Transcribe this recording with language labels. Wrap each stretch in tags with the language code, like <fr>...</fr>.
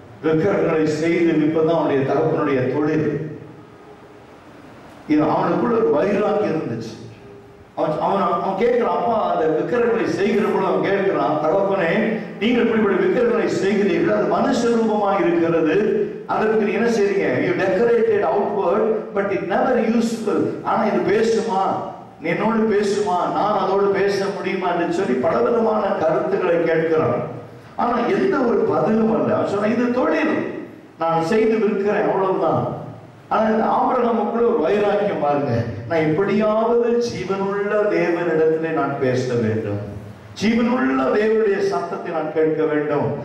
<ta>விக்கிரகங்களை செய்து விற்பதான் அவனுடைய தகப்பனுடைய தொழில். அவனுக்குள்ள ஒரு வைராக்கியம் இருந்துச்சு. அவன் கேட்கிறான், அப்பா அந்த விக்கிரகங்களை செய்கிற பொழுது அவன் கேட்கிறான், தகப்பனே நீங்கள் இப்படிப்பட்ட விக்கிரகங்களை செய்கிறீர்கள், அது மனுஷ ரூபமாக இருக்கிறது, அதற்கு நீ என்ன செய்றீங்க?</ta> <en>You decorated outward but it never useful.</en> <ta>ஆனா இது பேசுமா, என்னோடு பேசுமா, நான் அதோடு பேச முடியுமா என்று சொல்லி பலவிதமான கருத்துக்களை கேட்கிறான். ஆனா எந்த ஒரு பதிலும் அல்ல. அவன் சொன்ன, இது தொழில், நான் செய்து விற்கிறேன், அவ்வளவுதான். ஆனா இந்த ஆபிரகாமுக்குள்ள ஒரு வைராக்கியம் பாருங்க, நான் எப்படியாவது ஜீவனுள்ள தேவனிடத்திலே நான் பேச வேண்டும், ஜீவனுள்ள தேவனுடைய சத்தத்தை நான் கேட்க வேண்டும்.</ta>